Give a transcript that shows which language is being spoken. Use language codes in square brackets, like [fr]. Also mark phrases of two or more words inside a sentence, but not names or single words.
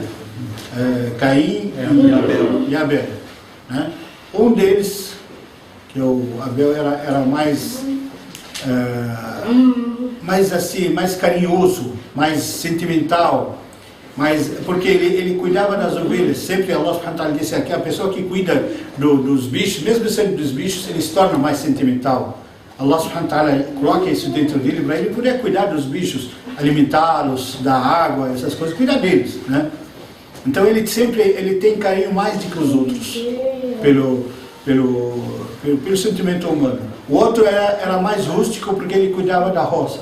[pt] Caim e Abel, né? Um deles, que o Abel era mais assim, mais carinhoso, mais sentimental, porque ele cuidava das ovelhas. Sempre Allah [ar] سبحانه وتعالى [pt] disse aqui, a pessoa que cuida dos bichos, mesmo sendo dos bichos, ele se torna mais sentimental. Allah [ar] سبحانه وتعالى [pt] coloca isso dentro dele para ele poder cuidar dos bichos, alimentá-los, dar água, essas coisas, cuidar deles, né? Então ele tem carinho mais do que os outros pelo sentimento humano. O outro era mais rústico porque ele cuidava da roça.